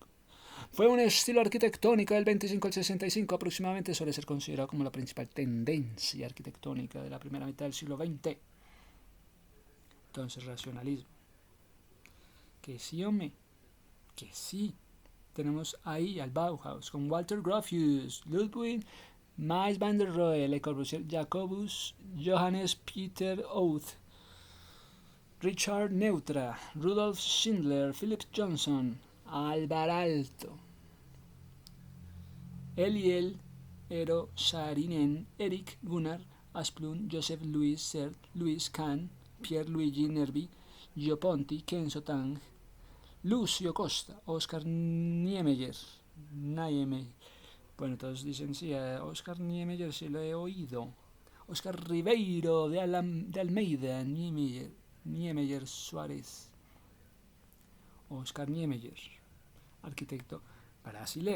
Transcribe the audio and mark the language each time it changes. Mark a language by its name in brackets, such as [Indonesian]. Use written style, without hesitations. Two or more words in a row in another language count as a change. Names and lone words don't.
[Spanish] Fue un estilo arquitectónico del 25 al 65 aproximadamente, suele ser considerado como la principal tendencia arquitectónica de la primera mitad del siglo XX. Entonces, racionalismo. Que sí, hombre, que sí. Tenemos ahí al Bauhaus con Walter Gropius, Ludwig Mies van der Rohe, Le Corbusier, Jacobus, Johannes Peter Oath, Richard Neutra, Rudolf Schindler, Philip Johnson, Alvar Aalto, Eliel, Eero Saarinen, Erik Gunnar Asplund, Joseph Louis Sert, Louis Kahn, Pierluigi Nervi, Gio Ponti, Kenzo Tang, Lucio Costa, Oscar Niemeyer. Bueno, todos dicen sí, Oscar Niemeyer sí lo he oído. Oscar Ribeiro de Almeida, Niemeyer Suárez. Oscar Niemeyer, arquitecto brasilero.